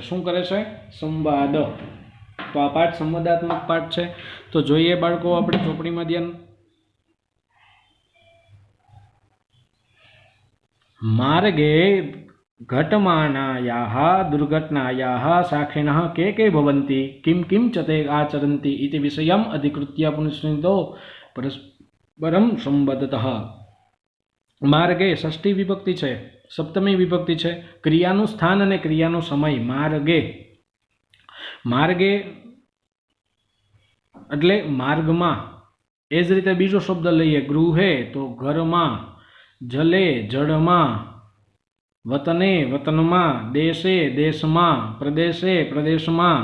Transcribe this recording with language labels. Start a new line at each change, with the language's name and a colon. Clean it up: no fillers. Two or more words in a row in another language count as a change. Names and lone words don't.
Gujarati: શું કરે છે? સંવાદ. તો આ પાઠ સંવાદાત્મક પાઠ છે. તો જોઈએ બાળકો આપણે ચોપડીમાં ધ્યાન.
Sanskrit: मार्गे घटमानायाः दुर्घटनायाः साक्षिणः के के भवन्ति किम किम च ते आचरन्ति इति विषयम् अधिकृत्य पुनस्नितो परस्परम सम्बद्धतः.
Gujarati: માર્ગે ષષ્ઠી વિભક્તિ છે, સપ્તમી વિભક્તિ છે. ક્રિયાનું સ્થાન અને ક્રિયાનો સમય. માર્ગે, માર્ગે એટલે માર્ગમાં. એ જ રીતે બીજો શબ્દ લઈએ, ગૃહે તો ઘરમાં, જલે જળમાં, વતને વતનમાં, દેશે દેશમાં, પ્રદેશે પ્રદેશમાં.